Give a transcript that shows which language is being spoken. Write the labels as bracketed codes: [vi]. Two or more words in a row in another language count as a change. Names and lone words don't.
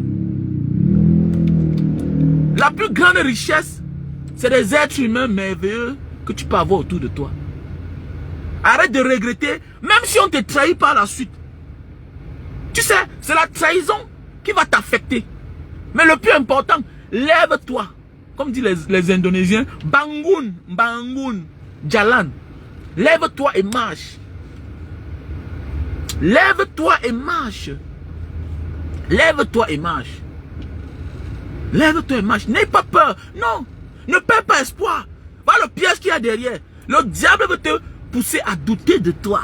[fr] La plus grande richesse, c'est des êtres humains merveilleux que tu peux avoir autour de toi. Arrête de regretter, même si on te trahit par la suite. Tu sais, c'est la trahison qui va t'affecter. Mais le plus important, lève-toi. Comme disent les Indonésiens, [id] bangun, bangun, jalan. [fr] Lève-toi et marche. Lève-toi et marche. Lève-toi et marche. Lève-toi et marche. N'aie pas peur. Non. Ne perds pas espoir. Voilà le piège qu'il y a derrière. Le diable veut te pousser à douter de toi.